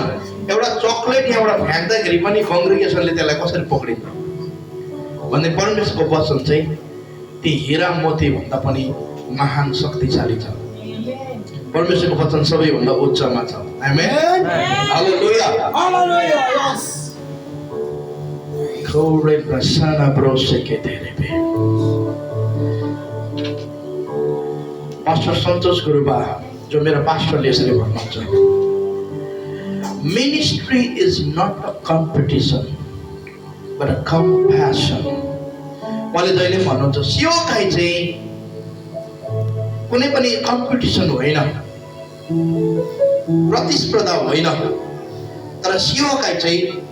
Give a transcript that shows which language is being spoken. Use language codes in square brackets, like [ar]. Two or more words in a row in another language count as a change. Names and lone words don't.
[ne] एउटा चकलेट यहाँबाट फ्याँक्दाखेरि पनि कङ्ग्रिगेसनले त्यसलाई कसरी पक्रिन्छ भन्ने परमेश्वरको वचन चाहिँ ती हीरा मोती भन्दा पनि महान शक्तिशाली छ। परमेश्वरको वचन सबैभन्दा उच्चमा छ। आमेन। हालेलुया। Kore prasana brose ke terebe. Pastor Santos Guruba, जो मेरा पास्टरले यसरी भन्नुहुन्छ, [en] ministry is not a competition but a compassion. [ne] उहाँले जहिले भन्नुहुन्छ सेवकाई चाहिँ कुनै पनि कम्पिटिसन होइन, प्रतिस्पर्धा होइन, तर सेवकाई चाहिँ